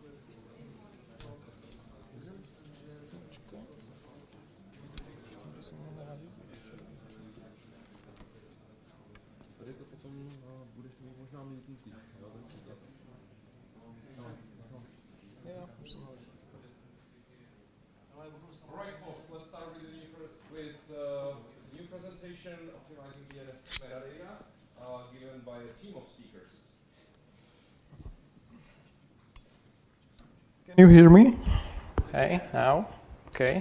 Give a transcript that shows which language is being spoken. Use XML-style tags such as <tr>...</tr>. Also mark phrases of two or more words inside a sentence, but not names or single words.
<sk>Počkaj. Že si mohol nahadiť.</sk> <cs>Tady to potom budeš mít možná mítnutý.</cs> <sk>Jo, už som hodil.</sk> <en>Alright folks, let's start with the new presentation optimizing DNF metadata given by a team of speakers. Can you hear me? Hey, now. Okay.</en>